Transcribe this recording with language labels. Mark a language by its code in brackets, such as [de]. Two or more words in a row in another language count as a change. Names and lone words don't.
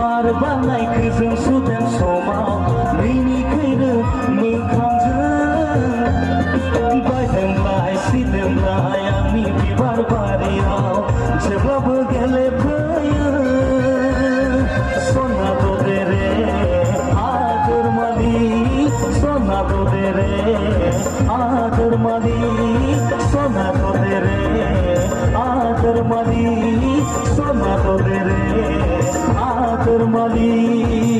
[brx] बानायखो जों सुदेम समाव नैनिखैनो मोखांजों बायदोंलाय सिदोंलाय आंनि बिबार बारियाव जेब्लाबो गेलेफैयो [hi] सना दे रे आदर मालिक सना दे रे आदर मालिक सना दे रे आदर मालिक सोना दे रे आदर मालिक